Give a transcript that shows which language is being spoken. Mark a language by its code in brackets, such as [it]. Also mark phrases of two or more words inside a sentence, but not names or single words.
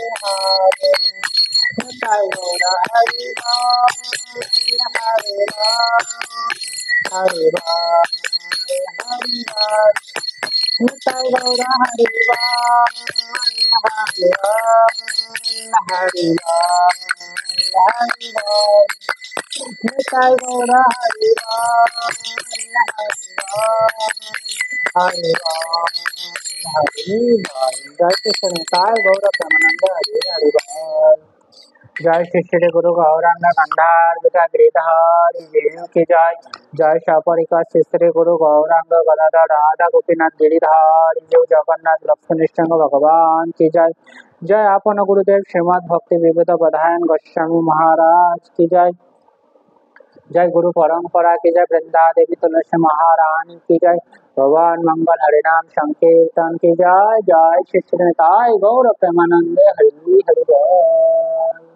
[bn] হরে জয় গৌর হরি রাম হরে রাম হরে রাম হরি রাম জয় গৌর হরি রাম হরে রাম হরে রাম হরে রাম জয় গৌর হরি রাম হরে রাম হরে রাম। জয় কৃষ্ণ নিতাই গৌর প্রেমানন্দ হরে হরে রাম। [hi] जय श्री श्री गुरु गौरांग गंधार गिरिधार की जय। जय सपरिका श्री श्री गुरु गौरांग गदाधर राधा गोपीनाथ गिरिधार जगन्नाथ लक्ष्मण भगवान की जय। जय आपन गुरुदेव श्रीमद् भक्ति विविध प्रधान गोस्वामी महाराज की जय। जय गुरु परंपरा की जय, वृंदा देवी तुलसी महारानी की जय, भगवान मंगल हरिनाम संकीर्तन की जय, जय श्री श्री निताई गौर प्रेमानंद हरि हरि बोल।